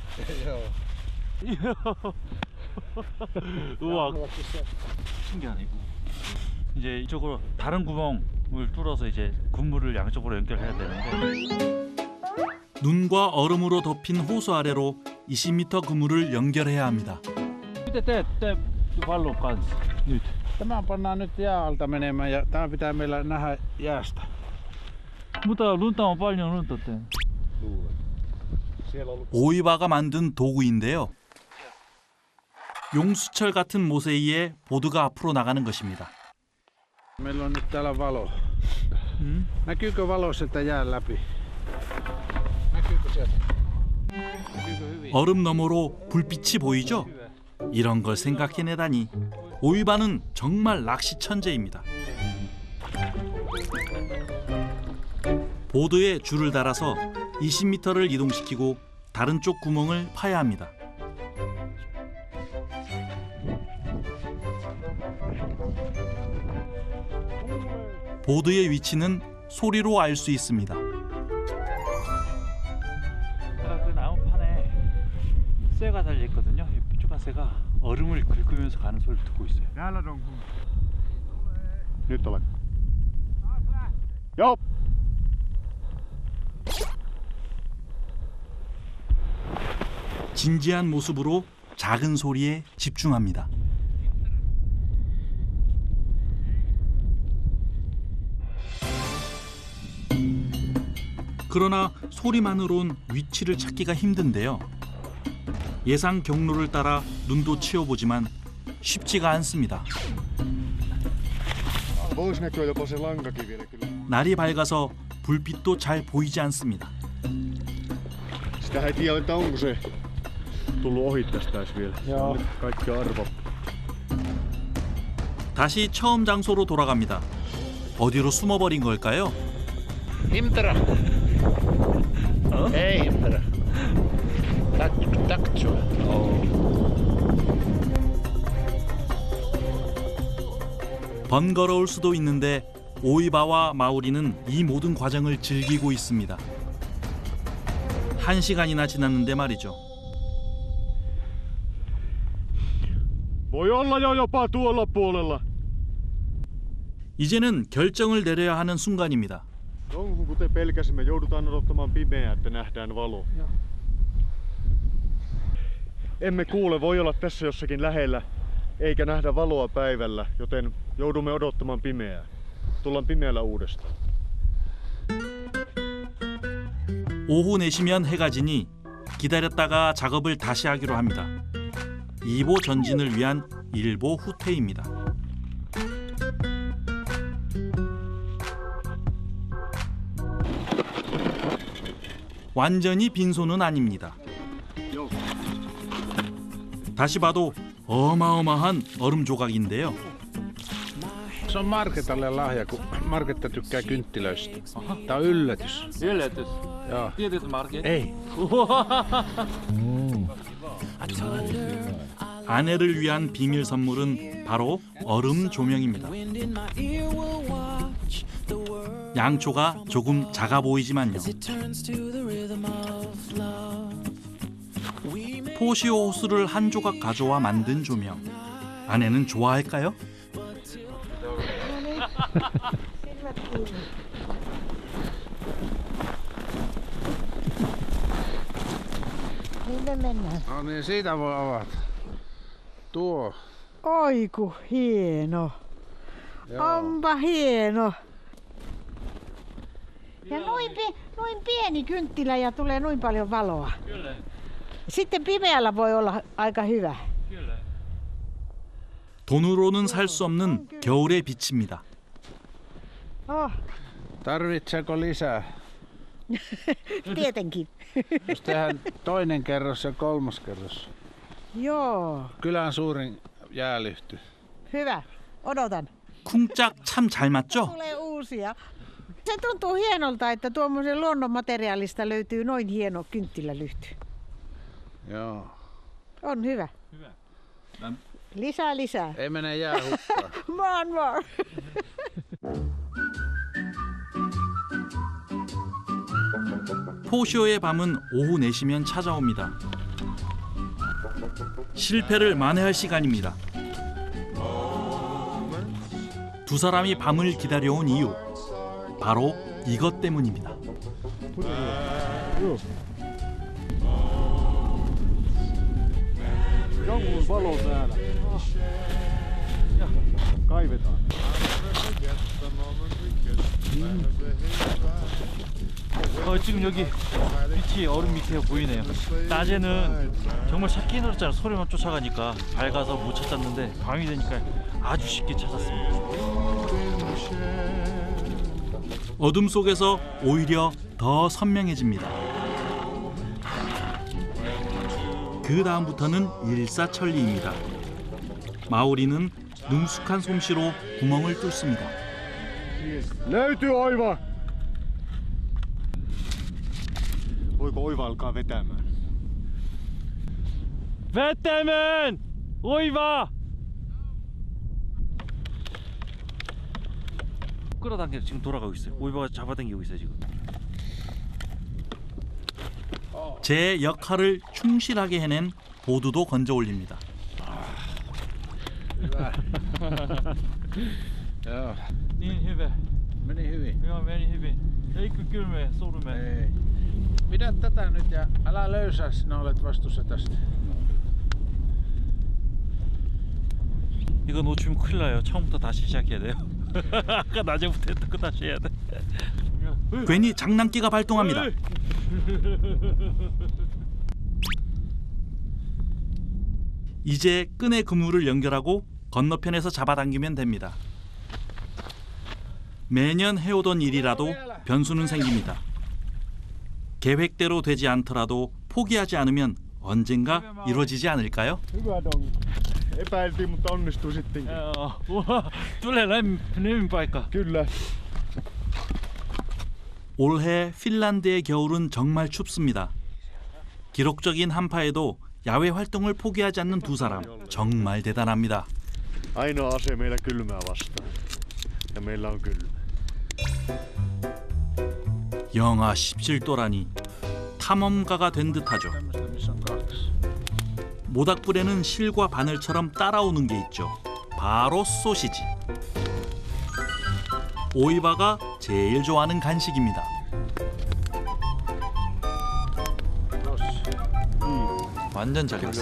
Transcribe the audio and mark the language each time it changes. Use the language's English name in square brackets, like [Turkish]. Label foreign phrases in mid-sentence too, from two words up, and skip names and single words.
[Korean] 우와, 신기하네. 이제 이쪽으로 다른 구멍을 뚫어서 이제 그물을 양쪽으로 연결해야 되는데. 눈과 얼음으로 덮인 호수 아래로 20m 그물을 연결해야 합니다. [Finnish] Miten teette vallon kanssa nyt? Tämä pannaan nyt jää alta menemään ja tämä pitää meillä nähdä jäästä. Mutta lunta on paljon lunta. [Korean] 오이바가 만든 도구인데요. 용수철 같은 모세이에 보드가 앞으로 나가는 것입니다. [Finnish] Meillä on nyt täällä valo. Näkyykö valo sieltä jään läpi? Näkyykö sieltä? [Korean] 얼음 너머로 불빛이 보이죠? 이런 걸 생각해내다니 오이바는 정말 낚시 천재입니다. 보드에 줄을 달아서 20m를 이동시키고 다른 쪽 구멍을 파야 합니다. 보드의 위치는 소리로 알 수 있습니다. 그 나무판에 쇠가 달려 있거든요. 이 뾰족한 쇠가 얼음을 긁으면서 가는 소리를 듣고 있어요. [Finnish] Nyt olet. Joo. [Korean] 진지한 모습으로 작은 소리에 집중합니다. 그러나 소리만으론 위치를 찾기가 힘든데요. 예상 경로를 따라 눈도 치워보지만 쉽지가 않습니다. [Finnish] Vois näkyä jopa se lankakin vielä kyllä. [Korean] 날이 밝아서 불빛도 잘 보이지 않습니다. [Finnish] Sitä ei tiedä, että onko se tullut ohittaisi vielä. Joo. Nyt kaikki arvo. [Korean] 다시 처음 장소로 돌아갑니다. 어디로 숨어버린 걸까요? Himtera. Ei himtera. Taktsua. 번거로울 수도 있는데 오이바와 마우리는 이 모든 과정을 즐기고 있습니다. 1시간이나 지났는데 말이죠. [Finnish] Voi olla jo jopa tuolla puolella. [Korean] 이제는 결정을 내려야 하는 순간입니다. [Finnish] Onko kuten pelkäsimme, joudutaan odottamaan pimeää, että nähdään valo. Emme kuule, voi olla tässä jossakin lähellä, eikä nähdä valoa päivällä, joten joudumme odottamaan pimeää. Tullaan pimeällä uudestaan. [Korean] 오후 4시면 해가 지니 기다렸다가 작업을 다시 하기로 합니다. 2보 전진을 위한 1보 후퇴입니다. 완전히 빈손은 아닙니다. 다시 봐도 어마어마한 얼음 조각인데요. [Finnish] Se on Marketalle lahja, kun Marketta tykkää kynttilöistä. Tää on yllätys. yllätys. Joo. Tietysti Market. Ei. [Korean] 아내를 위한 비밀 선물은 바로 얼음 조명입니다. 양초가 조금 작아 보이지만요. 포시오 호스를 한 조각 가져와 만든 조명. 아내는 좋아할까요? [Finnish] Minne mennään? No niin, siitä voi avata. Tuo. Oi ku hieno. Joo. Onpa hieno. Ja noin pieni kynttilä ja tulee noin paljon valoa. Kyllä. Sitten pimeällä voi olla aika hyvä. Kyllä. [Korean] 돈으로는 살 수 없는 겨울의 빛입니다. Oh, [Finnish] Tarvitseeko lisää? tietenkin. Jos tehdään toinen kerros ja kolmas kerros. Joo, Kylän suurin jäälyhty. hyvä. Odotan. [Korean] 쿵짝 참 잘 맞죠? [Finnish] Tulee uusia. Se tuntuu hienolta, että tuommoisen luonnonmateriaalista löytyy noin hieno kynttilälyhty. Joo. On hyvä. Hyvä. Lisää. Ei mene jää hukkaan. [English] More. [Korean] 포시오의 밤은 오후 4시면 찾아옵니다. 실패를 만회할 시간입니다. 두 사람이 밤을 기다려온 이유, 바로 이것 때문입니다. [Finnish] Jonkun valo täällä. Kaivetaan. [Korean] 지금 여기 밑이 얼음 밑에 보이네요. 낮에는 정말 찾기 힘들었잖아요. 소리만 쫓아가니까 밝아서 못 찾았는데 밤이 되니까 아주 쉽게 찾았습니다. 어둠 속에서 오히려 더 선명해집니다. 그 다음부터는 일사천리입니다. 마오리는 능숙한 솜씨로 구멍을 뚫습니다. [Finnish] Löytyy oiva! Voiko oiva alkaa vetämään? [Korean] 배트맨! 오이바! 끌어당겨 지금 돌아가고 있어요. 오이바가 잡아당기고 있어요 지금. 제 역할을 충실하게 해낸 보드도 건져 올립니다. [Finnish] Hyvä. Joo, 닌 hyvä. meni hyvin. Joo, meni hyvin. Eikö kylmä surme? Ei. Pidä tätä nyt ja älä löysää, sinä olet vastuussa tästä. [Korean] 이거 놓치면 큰일 나요. 처음부터 다시 시작해야 돼요. 아까 낮에부터 했던 거 다시 해야 돼. 괜히 장난기가 발동합니다. 이제 끈의 그물을 연결하고 건너편에서 잡아당기면 됩니다. 매년 해오던 일이라도 변수는 생깁니다. 계획대로 되지 않더라도 포기하지 않으면 언젠가 이루어지지 않을까요? [Finnish] Hyvä Dong. Epäiltiin, mutta onnistui sittenkin. tulee lämmin paikka. Kyllä. [Korean] 올해 핀란드의 겨울은 정말 춥습니다. 기록적인 한파에도 야외 활동을 포기하지 않는 두 사람 정말 대단합니다. [Finnish] Ainoa ase meillä kylmää vastaan. Ja meillä on kylmä. [Korean] 영하 17도라니 탐험가가 된 듯하죠. [Finnish] Missä on 2. [Korean] 모닥불에는 실과 바늘처럼 따라오는 게 있죠. 바로 소시지. 오이바가 제일 좋아하는 간식입니다. 완전 잘 익었어.